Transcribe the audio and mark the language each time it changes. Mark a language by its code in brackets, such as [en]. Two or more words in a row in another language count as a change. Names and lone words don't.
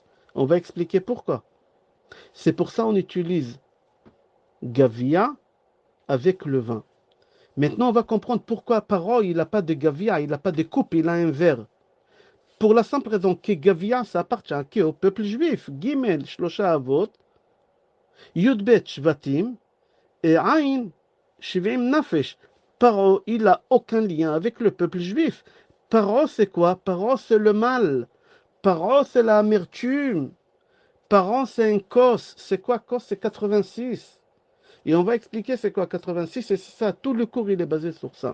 [fr] On va expliquer pourquoi. C'est pour ça on utilise Gavia avec le vin. Maintenant on va comprendre pourquoi Paro il n'a pas de Gavia, il n'a pas de coupe, il a un verre. Pour la simple raison que Gavia ça appartient au peuple juif. [he] גימל, שלושה אבות, יב שבטים et עין, שבעים נפש. [fr] Paro il n'a aucun lien avec le peuple juif. Paro c'est quoi? Paro c'est le mal. Paro c'est l'amertume. Par an, c'est un cos. C'est quoi cos? C'est 86. Et on va expliquer c'est quoi 86, et c'est ça, tout le cours il est basé sur ça.